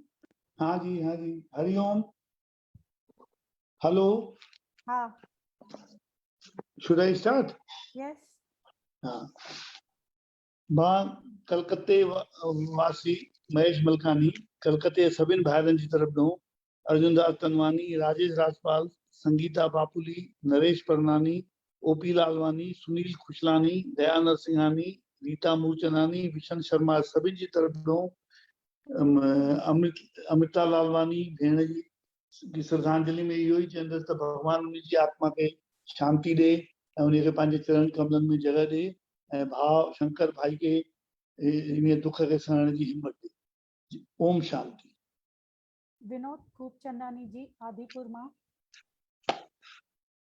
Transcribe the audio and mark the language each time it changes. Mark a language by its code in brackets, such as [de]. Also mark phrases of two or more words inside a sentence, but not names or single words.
[hi] हाँ जी हरिओम। हेलो। हाँ। [en] Should I start? यस। [sd] हाँ। मां कलकत्ते वासी महेश मलकानी कलकत्ते सभिनि भाइरनि जी तरफ़ ॾों अर्जुनदास तनवानी, राजेश राजपाल, संगीता बापुली, नरेश परनानी, ओपी लालवानी, सुनील खुशलानी, दया नरसिंहानी, रीता मूलचंदानी, विशन शर्मा सभिनि जी तरफ़ ॾों अमिता लालवानी भेण जी श्रद्धांजलि में इहो ई चवंदसि त भॻवान उन जी आत्मा खे शांति ॾे ऐं उनखे पंहिंजे चरण कमलनि में जगह ॾे ऐं भाउ शंकर भाई खे इन दुख खे सहण जी हिम्मत ॾे। ओम शांति। विनोद खूबचंदानी जी आदिपुर मां।